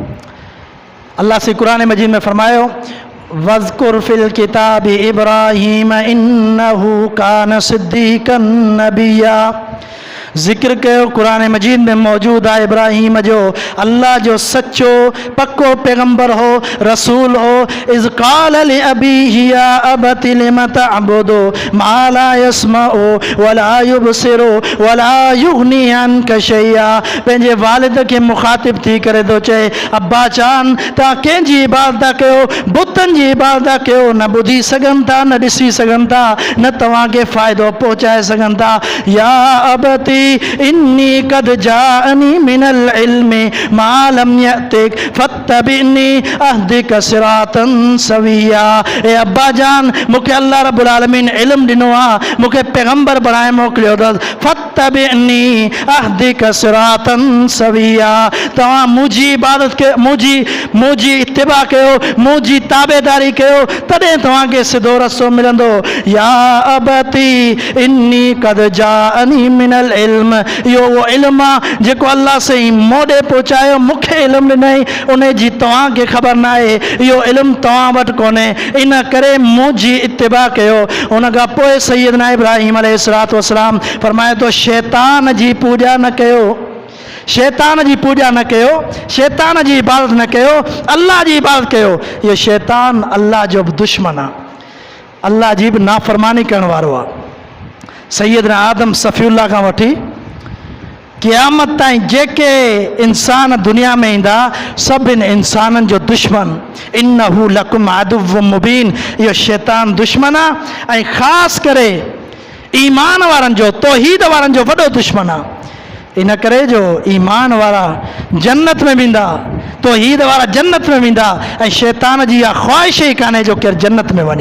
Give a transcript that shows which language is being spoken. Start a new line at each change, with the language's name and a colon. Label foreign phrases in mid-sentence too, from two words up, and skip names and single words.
Sindhi: अल्लाह से क़ुरान मजीद में फरमायो
Arabic: واذكر في الكتاب إبراهيم إنه كان صديقا نبيا.
Sindhi: ज़िक्र कयो क़ुरान मजीद में मौजूद आहे इब्राहीम जो, अल्लाह जो सच्चो पक्को पैगंबर हो, रसूल हो।
Arabic: إذ قال لأبيه يا أبت لم تعبد ما لا يسمع ولا يبصر ولا يغني عنك شيئا.
Sindhi: पंहिंजे वालिद खे मुखातिब थी करे थो चए, अब्बा जान तव्हां कंहिंजी इबादत कयो, बुतनि जी इबादत कयो, न ॿुधी सघनि था, न ॾिसी सघनि था, न तव्हांखे फ़ाइदो पहुचाए सघनि था।
Arabic: يا أبت إني قد جاءني من العلم ما لم يأتك فاتبعني أهدك صراطا سويا.
Sindhi: ए अब्बा जान मूंखे अल्लाह रब्बुल आलमीन इल्म ॾिनो आहे, मूंखे पैगंबर बणाए मोकिलियो अथसि।
Arabic: فاتبعني أهدك صراطا سويا,
Sindhi: तव्हां मुंहिंजी इबादत कयो, मुंहिंजी इत्तिबा कयो, मुंहिंजी ताबेदारी कयो, तॾहिं तव्हांखे सिधो रस्तो मिलंदो।
Arabic: يا أبت إني قد جاءني من العلم,
Sindhi: इहो उहो इल्मु आहे जेको अल्लाह साईं मोॾे पहुचायो, मूंखे इल्मु ॾिनई, उन जी तव्हांखे ख़बर न आहे, इहो इल्मु तव्हां वटि कोन्हे, इन करे मुंहिंजी इत्तिबा कयो। उन खां पोइ सैयदना इब्राहीम
Arabic: عليه الصلاة والسلام
Sindhi: फरमाए थो शैतान जी पूॼा न कयो, शैतान जी पूॼा न कयो, शैतान जी इबादत न कयो, अल्लाह जी इबादत कयो। इहो शैतान अल्लाह जो बि दुश्मन आहे, अल्लाह जी बि नाफ़रमानी करण वारो आहे। सैयदना आदम सफ़ीउल्लाह खां वठी क़यामत ताईं जेके इंसान दुनिया में ईंदा सभिनि इंसाननि जो दुश्मन
Arabic: إنه لكم عدو مبين,
Sindhi: इहो शैतान दुश्मन आहे ऐं ख़ासि करे ईमान वारनि जो, तौहीद वारनि जो वॾो दुश्मन आहे। इन करे जो ईमान वारा जन्नत में वेंदा, तौहीद वारा जन्नत में वेंदा ऐं शैतान जी इहा ख़्वाहिश ई कान्हे जो केरु जन्नत में वञे।